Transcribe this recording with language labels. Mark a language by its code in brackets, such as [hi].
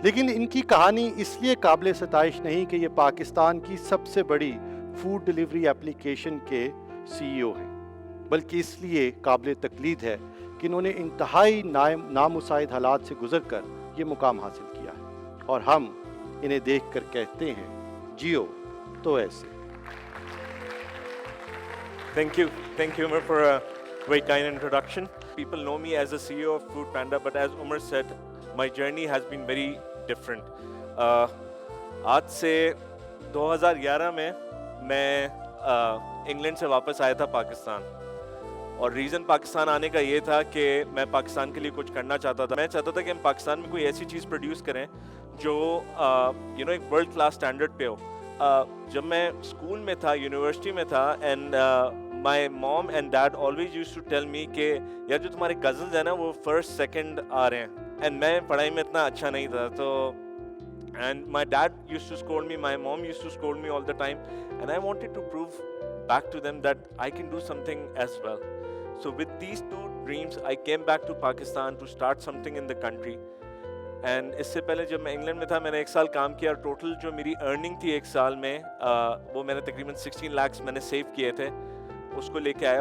[ur] لیکن ان کی کہانی اس لیے قابل ستائش نہیں کہ یہ پاکستان کی سب سے بڑی فوڈ ڈیلیوری اپلیکیشن کے CEO ہیں، بلکہ اس لیے قابل تقلید ہے کہ انہوں نے انتہائی نامساعد حالات سے گزر کر یہ مقام حاصل کیا ہے، اور ہم انہیں دیکھ کر کہتے ہیں جیو تو ایسے. [en] Thank you Umar for a very kind introduction. People know me as the CEO of Food Panda, but as Umar said, my journey has been very different. [ur] آج سے 2011 میں انگلینڈ سے واپس آیا تھا پاکستان، اور ریزن پاکستان آنے کا یہ تھا کہ میں پاکستان کے لیے کچھ کرنا چاہتا تھا. میں چاہتا تھا کہ ہم پاکستان میں کوئی ایسی چیز پروڈیوس کریں جو ایک ورلڈ کلاس اسٹینڈرڈ پہ ہو. جب میں اسکول میں تھا، یونیورسٹی میں تھا، [en] and my mom and dad always use to tell me [ur] کہ یار جو تمہارے کزنز ہیں نا وہ فرسٹ سیکنڈ آ رہے ہیں، اینڈ میں پڑھائی میں اتنا اچھا نہیں تھا. [en] تو and my dad used to scold me, my mom used to scold me all the time, and I wanted to prove back to them that I can do something as well. So with these two dreams I came back to Pakistan to start something in the country. [ur] And اس سے پہلے جب میں England میں تھا میں نے 1 سال کام کیا، اور ٹوٹل جو میری ارننگ تھی 1 سال میں وہ میں نے تقریباً 16 lakhs میں نے سیو کیے تھے، اس کو لے کے آیا.